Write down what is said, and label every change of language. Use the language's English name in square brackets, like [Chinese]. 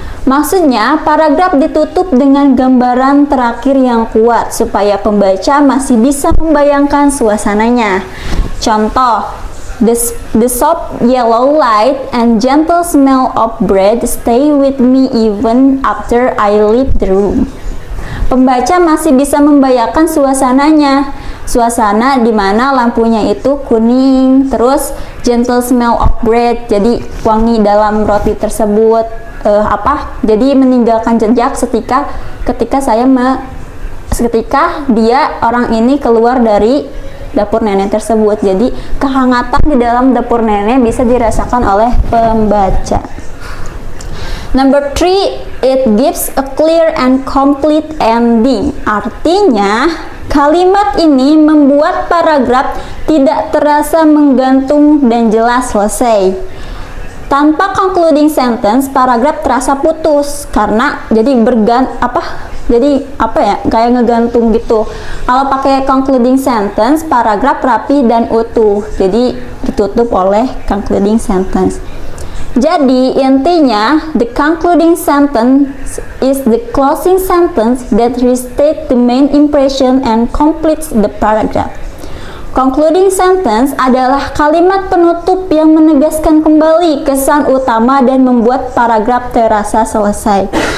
[Indonesian] Maksudnya, paragraf ditutup dengan gambaran terakhir yang kuat supaya pembaca masih bisa membayangkan suasananya. Contoh, [English] the soft yellow light and gentle smell of bread stay with me even after I leave the room. [Indonesian] Pembaca masih bisa membayangkan suasananya. Suasana di mana lampunya itu kuning, terus [English] gentle smell of bread, [Indonesian] jadi wangi dalam roti tersebut. Jadi meninggalkan jejak ketika dia orang ini keluar dari dapur nenek tersebut. Jadi kehangatan di dalam dapur nenek bisa dirasakan oleh pembaca. [English] Number 3, it gives a clear and complete ending. [Indonesian] Artinya, kalimat ini membuat paragraf tidak terasa menggantung dan jelas selesai. Tanpa concluding sentence, paragraf terasa putus karena kayak ngegantung gitu. Kalau pakai concluding sentence, paragraf rapi dan utuh. Jadi ditutup oleh concluding sentence. Jadi intinya, [English] the concluding sentence is the closing sentence that restates the main impression and completes the paragraph. [Indonesian] Concluding sentence adalah kalimat penutup yang menegaskan kembali kesan utama dan membuat paragraf terasa selesai.